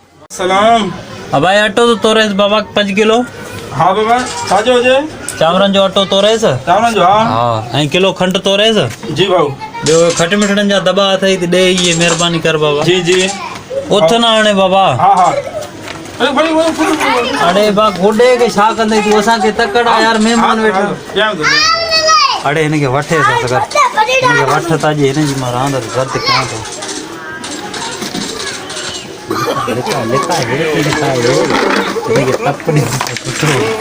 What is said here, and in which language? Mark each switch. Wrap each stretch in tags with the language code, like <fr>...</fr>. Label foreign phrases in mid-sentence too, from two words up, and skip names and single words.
<sd>सलाम। अब भाई अटो तो तोरेस बाबा 5 किलो। हाँ बाबा छाजो हुजे? चावरन जो अटो तोरेस। चावरन जो हाँ। हाँ ऐं किलो खंड तोरेस। जी भाऊ। ॿियो खट मिठड़न जा दॿा अथई त ॾे इहे महिरबानी कर बाबा। जी जी। उथ न हाणे बाबा। हाँ हाँ। अरे भाई वो अड़े बा गोॾे के छा कंदई तूं असांखे तकड़ा यार महिमान वेठा। अड़े हिनखे वठे सगर हिनखे वठ त अॼु हिन जी मां रांदि रद्द कयां थो। लिका लिका हेठि लिका हिनखे टप ॾे सुठो।</sd>